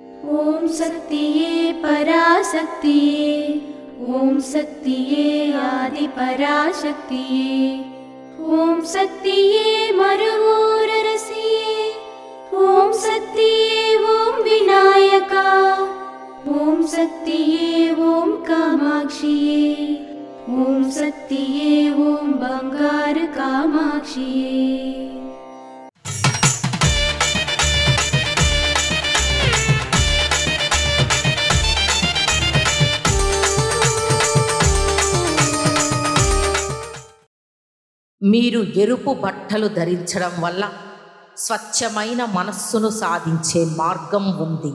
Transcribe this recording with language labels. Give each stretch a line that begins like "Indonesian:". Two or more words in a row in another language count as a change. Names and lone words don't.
Tamil: ஓம் சக்தியே பராசக்தியே ஓம் சக்தியே ஆதி பராசக்தியே ஓம் சக்தியே மருவூரரசியே ஓம் சக்தியே ஓம் விநாயகா ஓம் சக்தியே ஓம் காமாட்சியே ஓம் சக்தியே ஓம் பங்காரு காமாட்சியே।
Telugu: మీరు ఎరుపు బట్టలు ధరించడం వల్ల స్వచ్ఛమైన మనస్సును సాధించే మార్గం ఉంది.